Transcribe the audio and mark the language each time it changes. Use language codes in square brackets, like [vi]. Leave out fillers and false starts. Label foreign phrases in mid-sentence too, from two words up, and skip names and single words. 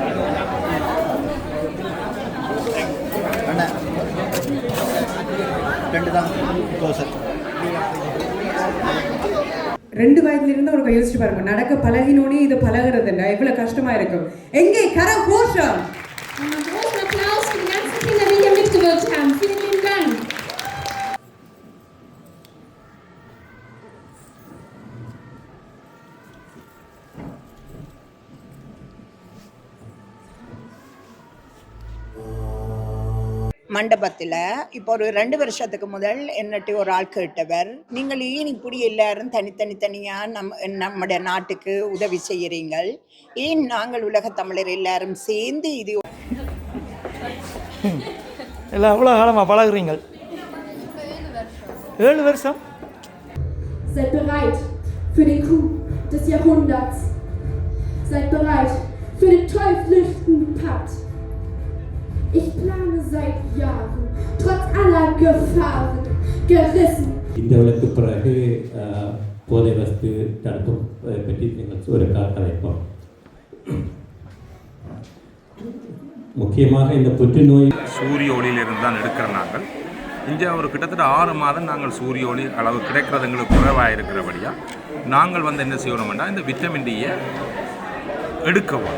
[ta] ரெண்டு வயதுலேருந்து உனக்கு யோசிச்சு பாருங்க, நடக்க பழகினோனே இது பழகிறது இல்லை, எவ்வளோ கஷ்டமா இருக்கும். எங்கே கர கோஷம். [de] Applaus für die ganzen Kinder, die hier mitgewirkt haben. Vielen lieben Dank. [ta] மண்டபத்தில் இப்போ ஒரு 2 வருஷத்துக்கு முதல் என்னட்டு ஒரு ஆள் கேட்டவர், நீங்கள் ஏன் இப்படி எல்லாரும் தனித்தனியாக நம்முடைய நாட்டுக்கு உதவி செய்கிறீங்கள், ஏன் நாங்கள் உலகத் தமிழர் எல்லாரும் சேர்ந்து இது எல்லாம் எவ்வளோ காலமாக பழகுறீங்கள்? 7 வருஷம். [de] Seid bereit für den Coup des Jahrhunderts. Seid bereit für den teuflischen Pakt. Ich plane seit Jahren, trotz aller Gefahren, gerissen. [ta] இந்தியாவுக்கு பிறகு போதை வஸ்து தடுப்பு பற்றி நீங்கள் ஒரு கலைப்போம். முக்கியமாக இந்த புற்றுநோய் சூரிய ஒளியிலிருந்து தான் எடுக்கிற நாங்கள் இங்கே ஒரு கிட்டத்தட்ட 6 மாதம் நாங்கள் சூரிய ஒளி அளவு கிடைக்கிறது எங்களுக்கு குறைவாக இருக்கிறபடியாக நாங்கள் வந்து என்ன செய்யணும்னா இந்த விட்டமின் டியை எடுக்கவும்.